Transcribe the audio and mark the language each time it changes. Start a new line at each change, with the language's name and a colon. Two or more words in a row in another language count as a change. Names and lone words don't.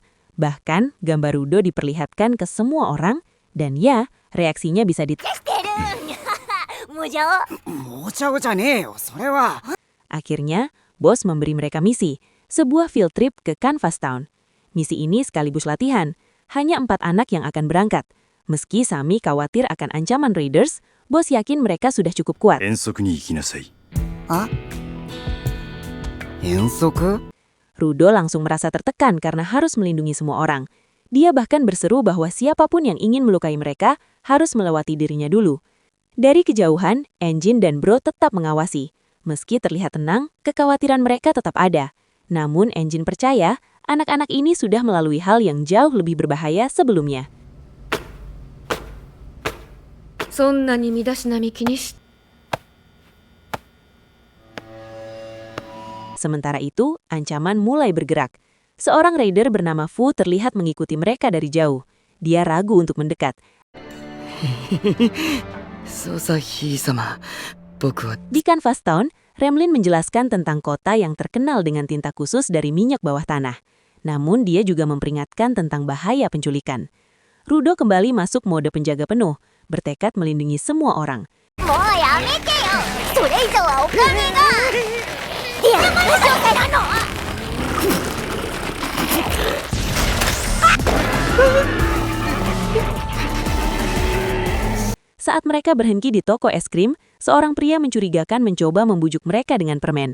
Indonesian: Bahkan, gambar Rudo diperlihatkan ke semua orang, dan ya, reaksinya bisa Akhirnya, bos memberi mereka misi, sebuah
English: field trip
Indonesian: ke Canvas Town. Misi ini sekaligus latihan, hanya 4 anak yang akan berangkat. Meski Sami khawatir akan ancaman Raiders, bos yakin mereka sudah cukup kuat.
Japanese: 遠足に行きなさい。遠足？
Indonesian: Rudo langsung merasa tertekan karena harus melindungi semua orang. Dia bahkan berseru bahwa siapapun yang ingin melukai mereka harus melewati dirinya dulu. Dari kejauhan, Engine dan Bro tetap mengawasi. Meski terlihat tenang, kekhawatiran mereka tetap ada. Namun Engine percaya, anak-anak ini sudah melalui hal yang jauh lebih berbahaya sebelumnya.
Japanese: そんなに身だしなみ気にし
Indonesian: Sementara itu, ancaman mulai bergerak. Seorang raider bernama Fu terlihat mengikuti mereka dari jauh. Dia ragu untuk mendekat.
Japanese: ソサヒ様、僕は
Indonesian: Di Canvas Town, Remlin menjelaskan tentang kota yang terkenal dengan tinta khusus dari minyak bawah tanah. Namun dia juga memperingatkan tentang bahaya penculikan. Rudo kembali masuk mode penjaga penuh, bertekad melindungi semua orang. Saat mereka berhenti di toko es krim, seorang pria mencurigakan mencoba membujuk mereka dengan permen.